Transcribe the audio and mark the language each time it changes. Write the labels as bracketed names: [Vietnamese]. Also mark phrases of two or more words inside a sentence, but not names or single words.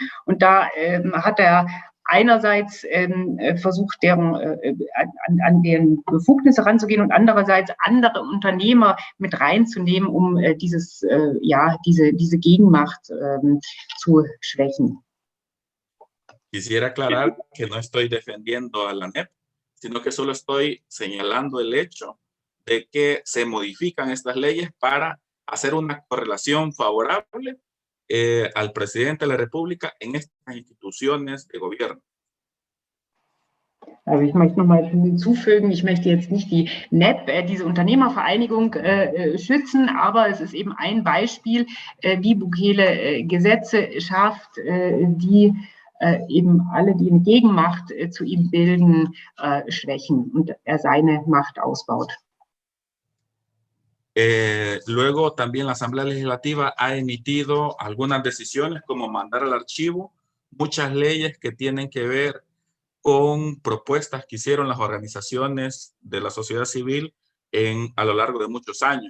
[German] Und da hat er einerseits versucht, an deren Befugnisse ranzugehen und andererseits andere Unternehmer mit reinzunehmen, um diese Gegenmacht zu schwächen. [Spanish] Quisiera aclarar que no estoy defendiendo a la NEP, sino que solo estoy señalando el hecho de que se modifican estas leyes para hacer una correlación favorable al presidente de la República en estas instituciones de gobierno. [German] Also ich möchte noch mal hinzufügen, ich möchte jetzt nicht die NEP, diese Unternehmervereinigung, schützen, aber es ist eben ein Beispiel, wie Bukele Gesetze schafft, die eben alle, die eine Gegenmacht zu ihm bilden, schwächen und er seine Macht ausbaut. [Spanish] Luego también la Asamblea Legislativa ha emitido algunas decisiones como mandar al archivo muchas leyes que tienen que ver con propuestas que hicieron las organizaciones de la sociedad civil a lo largo de muchos años.